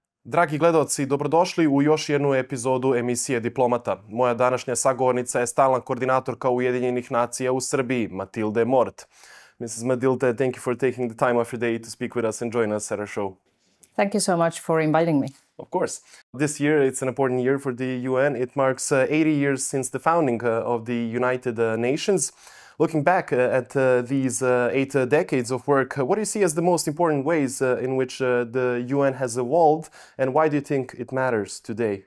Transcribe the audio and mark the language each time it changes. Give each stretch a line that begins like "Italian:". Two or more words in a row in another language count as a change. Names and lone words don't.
Serbian: Dragi gledaoci, dobrodošli u još jednu epizodu emisije Diplomata. Moja današnja sagovornica je stalna koordinatorka Ujedinjenih nacija u Srbiji, Matilde Mordt.
English: Mrs. Matilde, thank you for taking the time of your day to speak with us and join us at our show. Thank you so much for inviting me. Of course. This year, it's an important year for the UN. It marks 80 years since the founding of the United Nations. Looking back at these 8 decades of work, what do you see as the most important ways in which the UN has evolved, and why do you think it matters today?